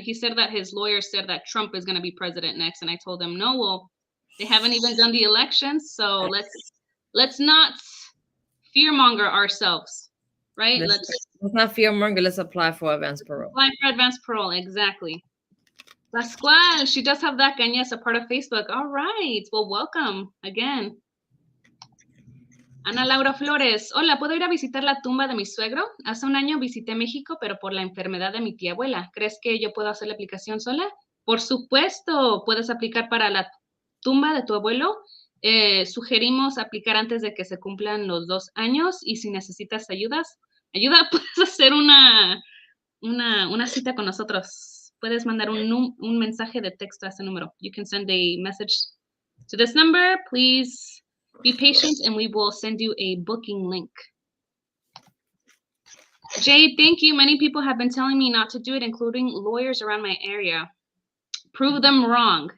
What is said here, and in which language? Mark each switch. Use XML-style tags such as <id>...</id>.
<en>He said that his lawyer said that Trump is going to be president next, and I told him, no, well, they haven't even done the elections, so let's not fearmonger ourselves, right? Let's not fearmonger. Let's apply for advanced parole. Apply for advanced parole, exactly. Pascual, she does have that, and yes, a part of Facebook. All right. Well, welcome again.</en> <es>Ana Laura Flores, hola, ¿puedo ir a visitar la tumba de mi suegro? Hace un año visité México, pero por la enfermedad de mi tía abuela. ¿Crees que yo puedo hacer la aplicación sola? Por supuesto, puedes aplicar para la tumba de tu abuelo. Sugerimos aplicar antes de que se cumplan los 2 años y si necesitas ayuda, puedes hacer una cita con nosotros. Puedes mandar un mensaje de texto a ese número.</es> <en>You can send a message to this number, please. Be patient and we will send you a booking link. Jay, thank you. Many people have been telling me not to do it, including lawyers around my area. Prove them wrong.</en>